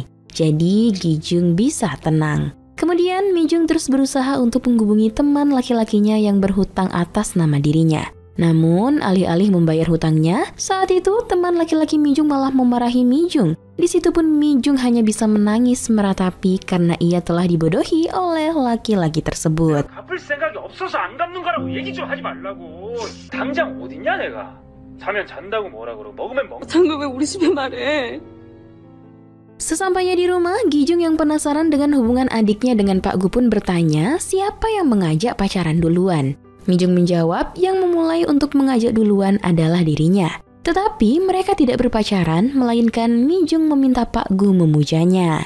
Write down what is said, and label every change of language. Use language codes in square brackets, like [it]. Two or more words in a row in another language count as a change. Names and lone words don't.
[id] Jadi, Gi-jung bisa tenang. Kemudian, Mi-jung terus berusaha untuk menghubungi teman laki-lakinya yang berhutang atas nama dirinya. Namun, alih-alih membayar hutangnya, saat itu teman laki-laki Mi-jung malah memarahi Mi-jung. Di situ pun Mi-jung hanya bisa menangis meratapi karena ia telah dibodohi oleh laki-laki tersebut. [ko] 갚을 생각이 없어서 안 갚는 거라고 얘기 좀 하지 말라고. 당장 어딨냐 내가. 자면 잔다고 뭐라 그러고 먹으면 먹. 당근 왜 우리 집에 말해? [id] Sesampainya di rumah, Gi-jung yang penasaran dengan hubungan adiknya dengan Pak Gu pun bertanya siapa yang mengajak pacaran duluan. Mi-jung menjawab yang memulai untuk mengajak duluan adalah dirinya. Tetapi mereka tidak berpacaran, melainkan Mi-jung meminta Pak Gu memujanya.